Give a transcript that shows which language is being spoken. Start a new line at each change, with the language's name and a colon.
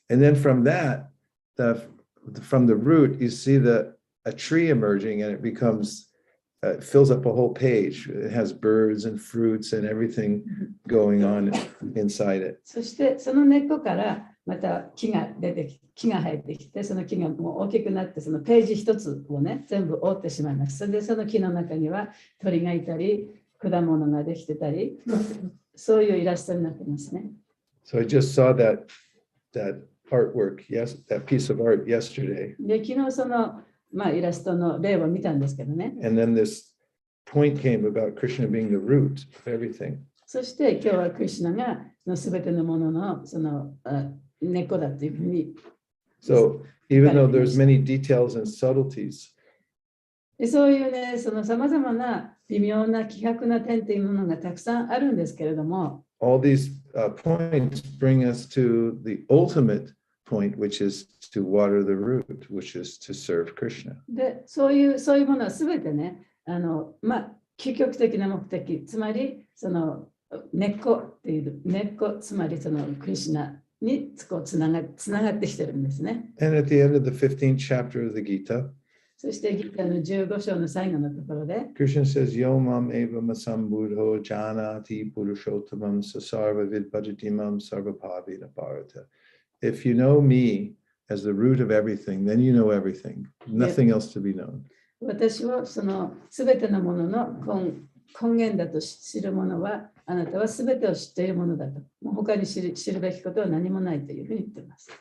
English: And then from that, from the root, you see a tree emerging, and it becomes, it fills up a whole page. It has birds and fruits and everything going on inside it.
Japanese: そしてその根っこからまた木が生えてきて、その木がもう大きくなって、そのページ一つをね、全部覆ってしまいます。それでその木の中には鳥がいたり、果物ができてたり、そういうイラストになってますね。
English: So I just saw that artwork, that piece of art yesterday.
Japanese: で、昨日その、イラストの例を見たんですけどね。
English: And then this point came about Krishna being the root of everything.
Japanese: そして今日はクリシュナがすべてのもののその根っこだというふうに。
English: So even though there's many details and subtleties,
Japanese: そういうね、そのさまざまな微妙な希薄な点というものがたくさんあるんですけれども、
English: all these points bring us to the ultimate point, which is to water the root, which is to serve Krishna.
Japanese: で、そういうものはすべてね、究極的な目的、つまりその根っこっていう根っこ、つまりそのクリシュナにつながってきてるんですね。
English: And at the end of the 15th chapter of the Gita,
Japanese: そしてギターの15章の最後のところで、
English: Krishna says,
Sanskrit: Yomam eva masambudho janati purushottamam sasarva vidbhajatimam sarvapavita bharata.
English: If you know me as the root of everything, then you know everything. Nothing else to be known.
Japanese: 私はそのすべてのものの根源だと知るものは、あなたはすべてを知っているものだと。もう他に知るべきことは何もないというふうに言っています。